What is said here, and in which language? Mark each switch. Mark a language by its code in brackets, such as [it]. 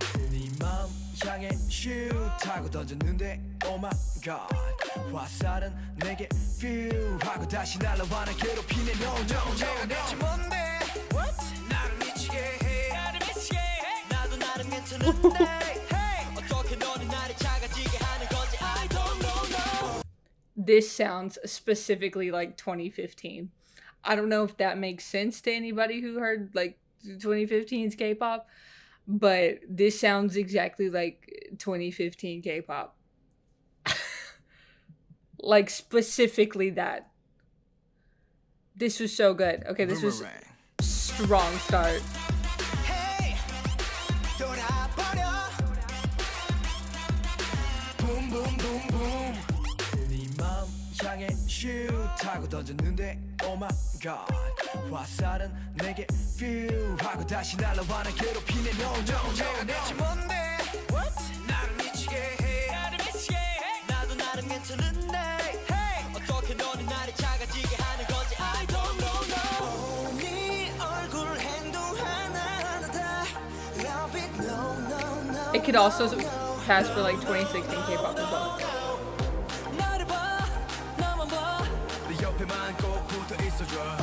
[ko] 네 마음 향해 슛 하고 던졌는데 [en] oh my god. [ko] 화살은 내게 feel 하고 다시 날아와는 괴롭히네 [en] no no no [ko] 대체 뭔데? [en] What? [ko] 나를 미치게 해. 나를 미치게 해. 나도 나름 괜찮은데. [en] Hey, [ko] 어떻게 너는 나를 작아지게 하는 거지? [en] I don't know. This sounds specifically like 2015. I don't know if that makes sense to anybody who heard like 2015's K-pop, but this sounds exactly like 2015 K-pop. Like specifically that. This was so good. Okay, this was strong start. Hey, [ko] 돌아버려. [en] Boom, boom, boom, boom. [ko] 네 마음 향해 슛 하고 던졌는데 [en] oh my god. [ko] 화살은 내게 feel 하고 다시 날아와는 괴롭히네 [en] no no no [ko] 대체 뭔데? [en] What? [ko] 나를 미치게 해. 나를 미치게 해. 나도 나름 괜찮은데. [en] Hey, [ko] 어떻게 너는 나를 작아지게 하는 거지? [en] I don't know. [ko] 네 얼굴 행동 하나하나 다 [en] love it no no no. It could also pass for like 2016 K-pop as well. [ko] 나를 봐, 나만 봐. 내 옆에만 꼭 붙어 있어줘.